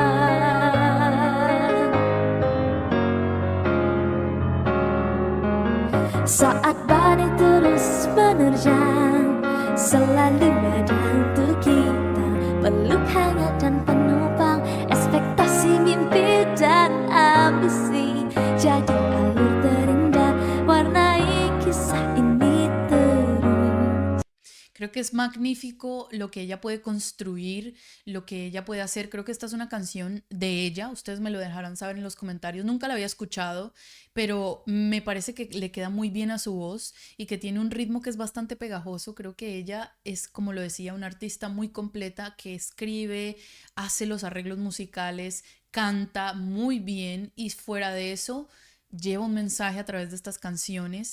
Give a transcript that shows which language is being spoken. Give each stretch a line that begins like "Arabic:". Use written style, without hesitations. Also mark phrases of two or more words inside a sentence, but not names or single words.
Indonesian: Saat badai terus menerjang, selalu ada untuk kita peluk hangat dan penopang ekspektasi, mimpi dan ambisi. Jadi alur terindah, warnai kisah ini terus.
Spanish: Creo que es magnífico lo que ella puede construir, lo que ella puede hacer. Creo que esta es una canción de ella. Ustedes me lo dejarán saber en los comentarios. Nunca la había escuchado, pero me parece que le queda muy bien a su voz y que tiene un ritmo que es bastante pegajoso. Creo que ella es, como lo decía, una artista muy completa que escribe, hace los arreglos musicales, canta muy bien y fuera de eso lleva un mensaje a través de estas canciones.